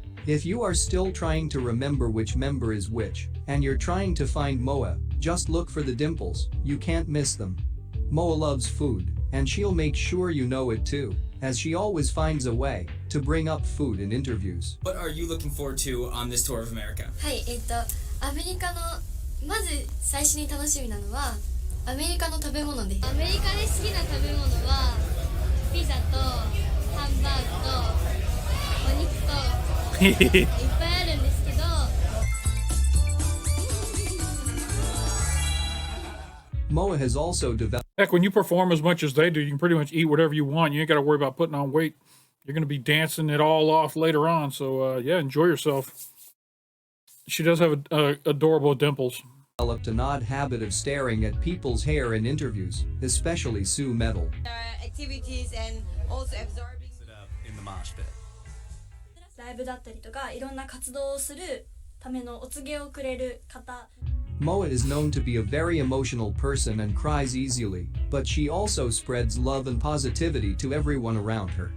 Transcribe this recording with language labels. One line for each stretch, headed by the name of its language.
English: If you are still trying to remember which member is which, and you're trying to find Moa, just look for the dimples, you can't miss them. Moa loves food, and she'll make sure you know it too, as she always finds a way to bring up food in interviews. What are you looking forward to on this tour of America?
Japanese: はい、アメリカのまず最初に楽しみなのはアメリカの食べ物です。アメリカで好きな食べ物はピザとハンバーグとお肉といっぱいあるんですけど。
English: Moa has also developed. Heck, when you perform as much as they do, you can pretty much eat whatever you want. You ain't got to worry about putting on weight. You're going to be dancing it all off later on. So, yeah, enjoy yourself. She does have adorable dimples. Developed an odd habit of staring at people's hair in interviews, especially Sue Metal. Activities and also absorbing it up in the mosh pit.
Japanese: ライブだったりとかいろんな活動をするためのお告げをくれる方。
English: Moa is known to be a very emotional person and cries easily, but she also spreads love and positivity to everyone around her.